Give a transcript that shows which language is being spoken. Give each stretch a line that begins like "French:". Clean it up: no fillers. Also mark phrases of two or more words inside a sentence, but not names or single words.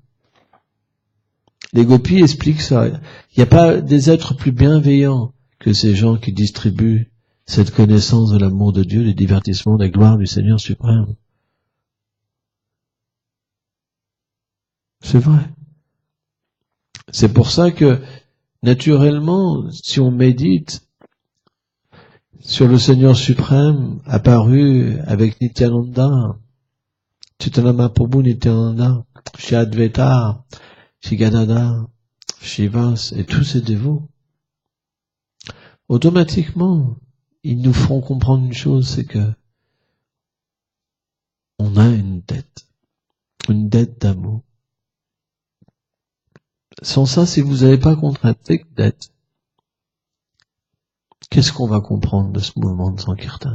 French: Les gopis expliquent ça. Il n'y a pas des êtres plus bienveillants que ces gens qui distribuent cette connaissance de l'amour de Dieu, du divertissement, de la gloire du Seigneur suprême. C'est vrai. C'est pour ça que, naturellement, si on médite sur le Seigneur suprême apparu avec Nityananda, Chaitanya Mahaprabhu Nityananda, Shri Advaita, Shri Gadadhar, Shivas et tous ces dévots, automatiquement, ils nous feront comprendre une chose, c'est que on a une dette d'amour. Sans ça, si vous n'avez pas contracté une dette, qu'est-ce qu'on va comprendre de ce mouvement de Sankirtan?